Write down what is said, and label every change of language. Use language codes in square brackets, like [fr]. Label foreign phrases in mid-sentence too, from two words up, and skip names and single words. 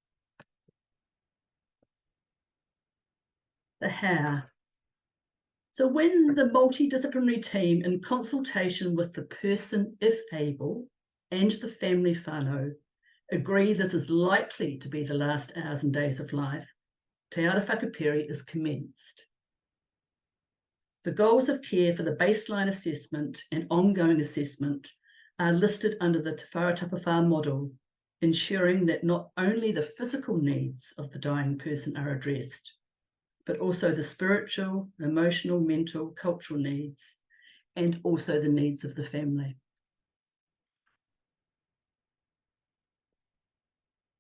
[en] The how. So when the multidisciplinary team, in consultation with the person, if able, and the family whānau, agree this is likely to be the last hours and days of life, [mi] te ara whakapiri [en] is commenced. The goals of care for the baseline assessment and ongoing assessment are listed under the Te Whara Tapawhā model, ensuring that not only the physical needs of the dying person are addressed, but also the spiritual, emotional, mental, cultural needs, and also the needs of the family.